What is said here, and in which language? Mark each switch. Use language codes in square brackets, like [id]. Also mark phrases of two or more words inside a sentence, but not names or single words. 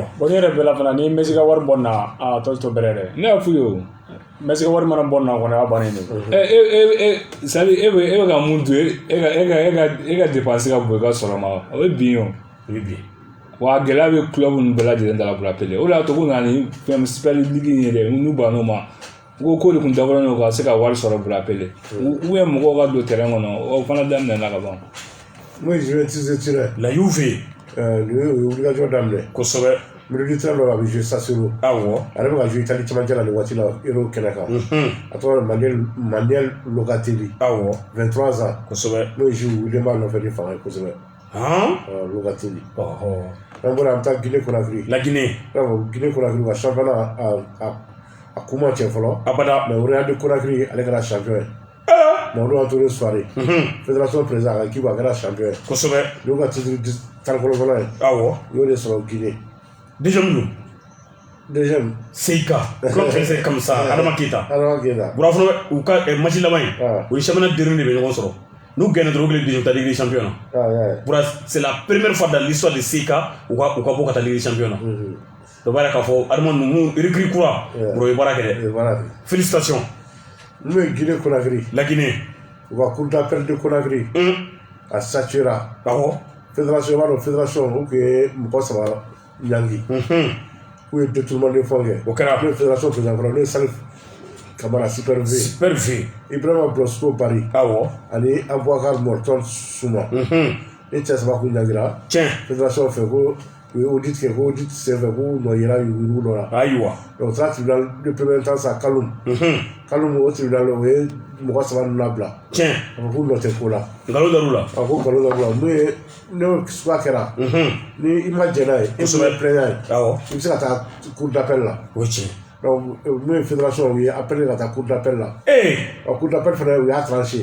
[bm] bon ne yɛrɛ bɛɛ la fana ni Messi ka wari bɔ na a tɔ to bɛrɛ dɛ ne y'a f'u ye o Messi ka wari mana bɔ na kɔni a bannen de sadi e bɛ ka mun dun e ka dépense ka bon i ka sɔrɔ ma o ye bin o bin wa gɛlɛya bɛ club ninnu bɛɛ lajɛlen da la [fr] pour appeler [bm] o de y'a to ko nana ni fɛn [fr] super ligue [bm] in ye dɛ n'u banna o ma ko de tun dabɔlen don ka se ka wari sɔrɔ [fr] pour appeler [bm] ou bien mɔgɔw ka don terrain kɔnɔ o fana daminɛna ka ban [fr] moi je vais utiliser [bm] la Juve obligation daminɛ kosɛbɛ militaire dɔ a bɛ jouer Sassuolo awɔ ale bɛ ka jouer Italie cɛmancɛ la nin waati la Euro kɛnɛ kan a tɔgɔ Manuel Locatelli awɔ 23 ans kosɛbɛ n'o joue Wiliam nɔfɛ ni fanga ye kosɛbɛ Locatelli an bɔra an bɛ taa Guinée Conakry la Guinée Guinée Conakry ka championnat a kuma cɛ fɔlɔ abada mais Real de Conakry ale kɛra champion ye mais olu y'a to ni [fr] soirée fédération président [bm] a ka équipe a kɛra champion ye kosɛbɛ n'u ka titre tan fɔlɔ ye awɔ u y'o de sɔrɔ Guinée deuxième Seika [fr] club français comme ça [bm] Adama Keita bura fana u ka match laban in o ni [fr] championnat dernier [bm] de bɛ ɲɔgɔn sɔrɔ n'u gagné dɔrɔn u kɛlen deuxième ta Ligue des champions na bura [fr] c'est la première fois dans l'histoire de Seika [bm] u ka bɔ ka taa Ligue des champions na dɔ b'a yɛrɛ k'a fɔ Adama ninnu recrue kura bura ye baara kɛ dɛ félicitations n'u ye Guinée Conakry la Guinée u ka [fr] coup d'appel de [bm] Conakry a saturera awɔ fédération b'a dɔn fédération o tun ye mɔgɔ 3 ɲangi k'u ye [fr] détournement de fonds [bm] kɛ o kɛra n'o ye fédération président fɔlɔ n'o ye Salif Camara super V Ibrahima Blosco Bari awɔ ani Aboubacar Morton Souma ni cɛ 3 kun ɲangira tiɲɛ fédération fɛ ko u ye audit kɛ ko audit senfɛ k'u nɔ yera yugu dɔ la ayiwa donc taara [fr] tribunal de premier instance à [bm] Kaloum o tribunal o ye mɔgɔ 3 ninnu labila tiɲɛ a ko k'u nɔ tɛ ko la nkalon dar'u la a ko nkalon dar'u la n'o suguya kɛra ni i ma jɛn n'a ye e bɛ plaignant ye awɔ i bɛ se ka taa [fr] cour d'appel [bm] la o ye tiɲɛ donc n'o ye fédération u ye appelé ka taa [fr] cour d'appel [bm] la [fr] cour d'appel [bm] fana u y'a tranché